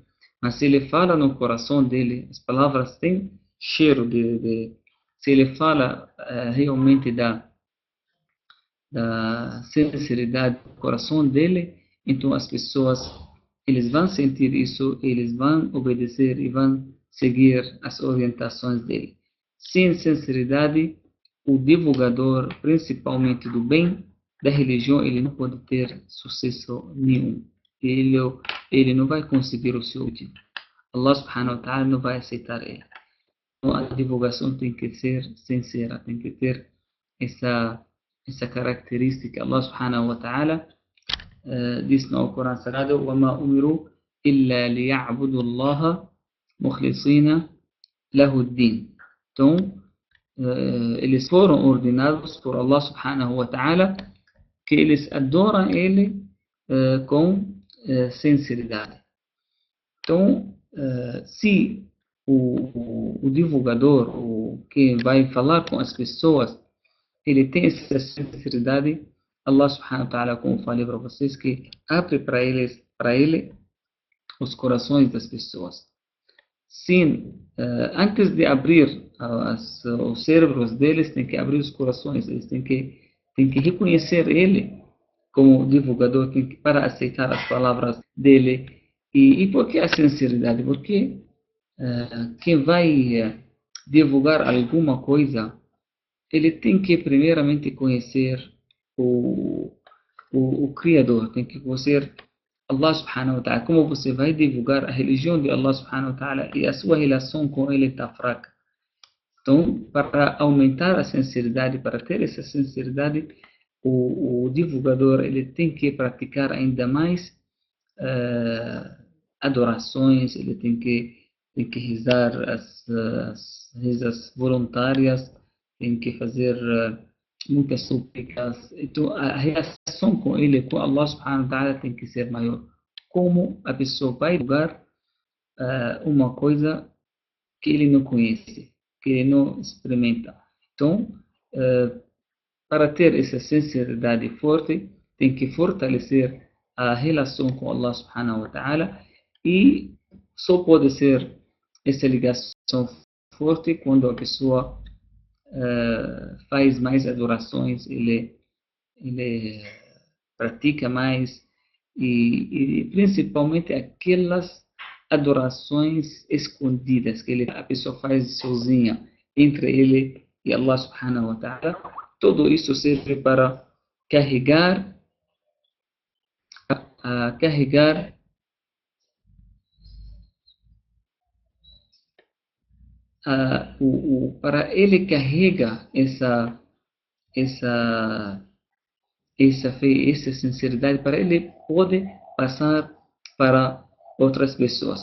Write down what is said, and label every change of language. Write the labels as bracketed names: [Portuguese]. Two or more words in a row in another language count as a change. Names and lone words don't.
[Portuguese] Mas se ele fala no coração dele, as palavras têm cheiro se ele fala realmente da sinceridade do coração dele, então as pessoas eles vão sentir isso, eles vão obedecer e vão seguir as orientações dele. Sem sinceridade, o divulgador, principalmente do bem, da religião, ele não pode ter sucesso nenhum. Ele não vai conseguir o seu objetivo. [Arabic] الله سبحانه وتعالى [Portuguese] não vai aceitar ele. Então, a divulgação tem que ser sincera, tem que ter essa característica. [Arabic] الله سبحانه وتعالى [Portuguese] diz no Corão Sagrado: [Arabic] وَمَا أُمِرُوا إِلَّا لِيَعْبُدُوا اللَّهَ مُخْلِصِينَ لَهُ الدِّينَ. [Portuguese] Então, eles foram ordenados por [Arabic] الله سبحانه وتعالى, [Portuguese] que eles adoram Ele com sinceridade. Então, se o divulgador, o que vai falar com as pessoas, ele tem essa sinceridade, [Arabic] الله سبحانه وتعالى, [Portuguese] como falei para vocês, que abre para ele os corações das pessoas. Sim, antes de abrir os cérebros deles, tem que abrir os corações, eles têm que reconhecer ele como divulgador, para aceitar as palavras dele. E por que a sinceridade? Porque quem vai divulgar alguma coisa, ele tem que primeiramente conhecer o Criador, tem que conhecer [Arabic] الله سبحانه وتعالى. [Portuguese] Como você vai divulgar a religião de [Arabic] الله سبحانه وتعالى [Portuguese] e a sua relação com ele está fraca? Então, para aumentar a sinceridade, para ter essa sinceridade, o divulgador ele tem que praticar ainda mais adorações, ele tem que rezar as rezas voluntárias, tem que fazer muitas súplicas. Então, a relação com ele, com [Arabic] الله سبحانه وتعالى, [Portuguese] tem que ser maior. Como a pessoa vai divulgar uma coisa que ele não conhece, que ele não experimenta. Então, para ter essa sinceridade forte, tem que fortalecer a relação com [Arabic] الله سبحانه وتعالى, [Portuguese] e só pode ser essa ligação forte quando a pessoa faz mais adorações, ele pratica mais, e principalmente aquelas adorações escondidas que a pessoa faz sozinha entre ele e [Arabic] الله سبحانه وتعالى. [Portuguese] Tudo isso serve para carregar para ele carrega essa fé, essa sinceridade, para ele poder passar para outras pessoas.